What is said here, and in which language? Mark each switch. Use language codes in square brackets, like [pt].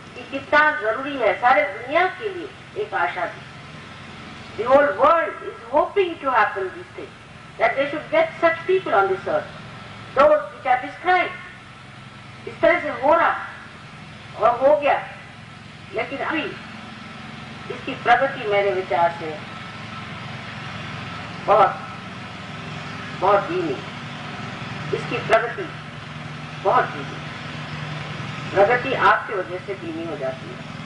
[hi] कितना जरूरी है सारे दुनिया के लिए एक आशा दी. [en] The whole world is hoping to happen this thing, that they should get such people on this earth, those which are described. [hi] इस तरह से हो रहा और हो गया, लेकिन अभी इसकी प्रगति मेरे विचार से बहुत बहुत धीमी. इसकी प्रगति बहुत धीमी. प्रगति आपकी वजह से धीमी हो जाती है.